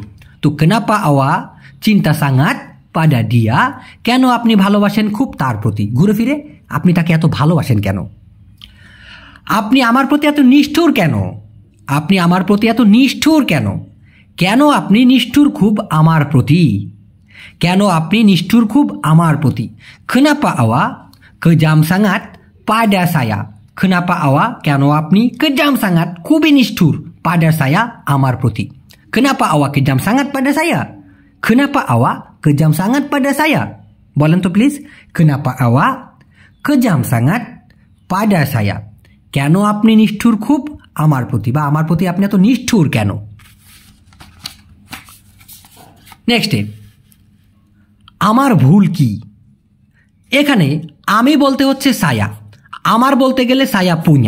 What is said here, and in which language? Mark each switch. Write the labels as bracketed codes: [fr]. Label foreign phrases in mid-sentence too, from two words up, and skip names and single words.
[bn] তো [ms] kenapa awak cinta sangat pada dia, [bn] কেন আপনি ভালোবাসেন খুব তার প্রতি। ঘুরে ফিরে আপনি তাকে এত ভালোবাসেন কেন। আপনি আমার প্রতি এত নিষ্ঠুর কেন? আপনি আমার প্রতি এত নিষ্ঠুর কেন? কেন আপনি নিষ্ঠুর খুব আমার প্রতি? কেন আপনি নিষ্ঠুর খুব আমার প্রতি? [ms] Kenapa awak kejam sangat pada saya? Kenapa awak [bn] কেন আপনি [ms] kejam sangat [bn] খুবই নিষ্ঠুর [ms] pada saya [bn] আমার প্রতি? [ms] Kenapa awak kejam sangat pada saya? Kenapa awak kejam sangat pada saya? [bn] বলেন তো প্লিজ। [ms] Kenapa awak kejam sangat pada saya? [bn] কেন আপনি নিষ্ঠুর খুব আমার প্রতি, বা আমার প্রতি আপনি এত নিষ্ঠুর কেন? নেক্সটে, আমার ভুল কি? এখানে আমি বলতে হচ্ছে সায়া, আমার বলতে গেলে [ms] saya punya.